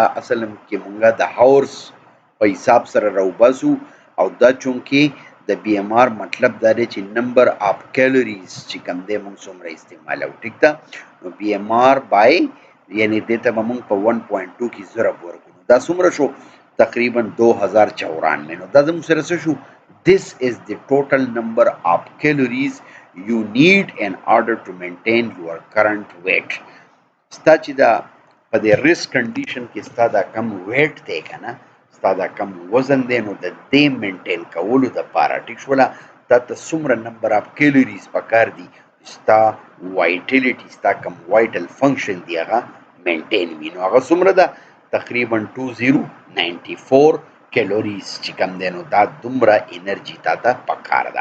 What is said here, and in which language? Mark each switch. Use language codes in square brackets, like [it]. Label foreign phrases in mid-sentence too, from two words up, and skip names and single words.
[ps] اصل کې مونږه د هاورس په حساب سره راوباسو او دا چونکې د بی ایم آر مطلب دا دی چې [en] number of calories [ps] چې کوم دی مونږ څومره استعمالو ټیک ده نو بی ایم آر بای یعنی دې ته به مونږ په 1.2 کې ضرب ورکړو دا څومره شو تقریبا 2094 نو دا زموږ سره څه شو [en] this is the total number of calories you need in order to maintain your current weight [ps] ستا چې دا په دې [en] risk condition [ps] کې ستا دا کم ویټ دی که نه ستا دا کم وزن دی نو د دې مینټین کولو دپاره ټیک شوله تا ته څومره [en] number of calories [ps] پکار دي ستا وایټیلیټي ستا کم [en] vital function [ps] دی هغه مینټین وي نو هغه څومره ده تقریبا 2094 کیلوریز چې کم دی نو دا دومره انرژي تا ته پکار ده.